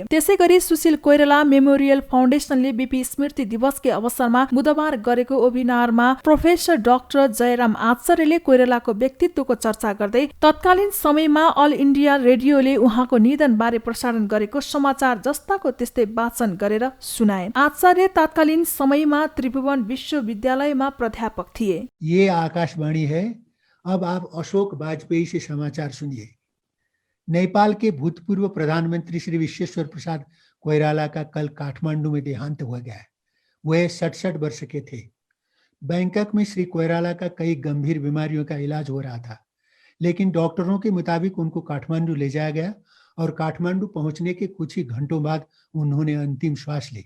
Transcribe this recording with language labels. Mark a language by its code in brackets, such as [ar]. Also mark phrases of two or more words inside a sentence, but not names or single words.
[ne] त्यसैगरी सुशील कोइराला मेमोरियल फाउन्डेसनले बीपी स्मृति दिवसकै अवसरमा बुधबार गरेको वेबिनारमा प्रोफेसर डाक्टर जयराम आचार्यले कोइरालाको व्यक्तित्वको चर्चा गर्दै तत्कालीन समयमा अल इन्डिया रेडियोले उहाँको निधनबारे प्रसारण गरेको समाचार जस्ताको त्यस्तै वाचन गरेर सुनाए। आचार्य तत्कालीन समयमा त्रिभुवन विश्वविद्यालयमा प्राध्यापक थिए। [hi] ये आकाशवाणी है, अब आप अशोक वाजपेयी से समाचार सुनिए। नेपाल के भूतपूर्व प्रधानमंत्री श्री विश्वेश्वर प्रसाद कोइराला का कल काठमांडू में देहांत हो गया है। वह 67 वर्ष के थे। बैंकॉक में श्री कोइराला का कई गंभीर बीमारियों का इलाज हो रहा था, लेकिन डॉक्टरों के मुताबिक उनको काठमांडू ले जाया गया और काठमांडू पहुंचने के कुछ ही घंटों बाद उन्होंने अंतिम श्वास ली।